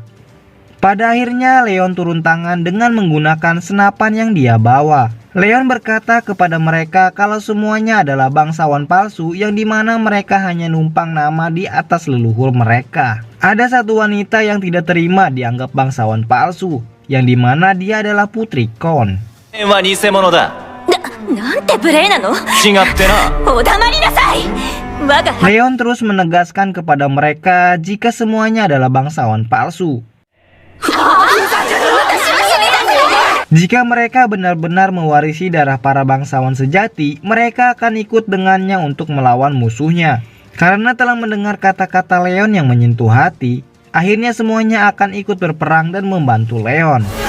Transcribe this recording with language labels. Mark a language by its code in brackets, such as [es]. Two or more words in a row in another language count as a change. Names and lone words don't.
[id] Pada akhirnya Leon turun tangan dengan menggunakan senapan yang dia bawa. Leon berkata kepada mereka kalau semuanya adalah bangsawan palsu yang dimana mereka hanya numpang nama di atas leluhur mereka. Ada satu wanita yang tidak terima dianggap bangsawan palsu, yang dimana dia adalah Putri Khorne. [ja] は偽物だなんて無礼なの。違ってなお黙りなさい。我が [id] Leon terus menegaskan kepada mereka jika semuanya adalah bangsawan palsu. Jika mereka benar-benar mewarisi darah para bangsawan sejati, mereka akan ikut dengannya untuk melawan musuhnya. Karena telah mendengar kata-kata Leon yang menyentuh hati, akhirnya semuanya akan ikut berperang dan membantu Leon.